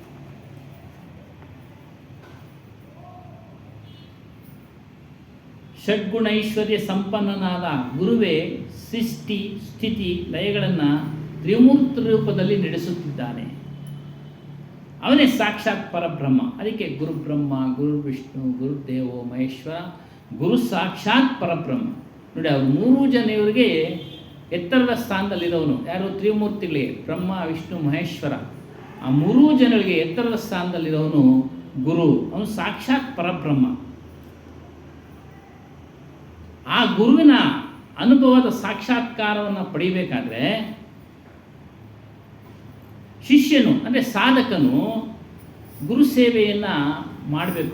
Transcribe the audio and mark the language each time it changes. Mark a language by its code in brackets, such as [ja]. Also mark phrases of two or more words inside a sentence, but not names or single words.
[kn] ಷಡ್ಗುಣೈಶ್ವರ್ಯ ಸಂಪನ್ನನಾದ ಗುರುವೇ ಸೃಷ್ಟಿ ಸ್ಥಿತಿ ಲಯಗಳನ್ನು ತ್ರಿಮೂರ್ತಿ ರೂಪದಲ್ಲಿ ನಡೆಸುತ್ತಿದ್ದಾನೆ. ಅವನೇ ಸಾಕ್ಷಾತ್ ಪರಬ್ರಹ್ಮ. [sa] ಅದಕ್ಕೆ ಗುರು ಬ್ರಹ್ಮ, ಗುರು ವಿಷ್ಣು, ಗುರುದೇವೋ ಮಹೇಶ್ವರ, ಗುರು ಸಾಕ್ಷಾತ್ ಪರಬ್ರಹ್ಮ. [kn] ನೋಡಿ, ಅವರು 3 ಜನ ಇವರಿಗೆ ಎತ್ತರದ ಸ್ಥಾನದಲ್ಲಿರೋನು ಯಾರು? ತ್ರಿಮೂರ್ತಿಗಳಿಗೆ, ಬ್ರಹ್ಮ ವಿಷ್ಣು ಮಹೇಶ್ವರ. ಆ 3 ಜನಗಳಿಗೆ ಎತ್ತರದ ಸ್ಥಾನದಲ್ಲಿರೋನು ಗುರು. ಅವನು ಸಾಕ್ಷಾತ್ ಪರಬ್ರಹ್ಮ. ಆ ಗುರುವಿನ ಅನುಭವದ ಸಾಕ್ಷಾತ್ಕಾರವನ್ನು ಪಡಿಬೇಕಾದ್ರೆ ಶಿಷ್ಯನು ಅಂದರೆ ಸಾಧಕನು ಗುರು ಸೇವೆಯನ್ನು ಮಾಡಬೇಕು.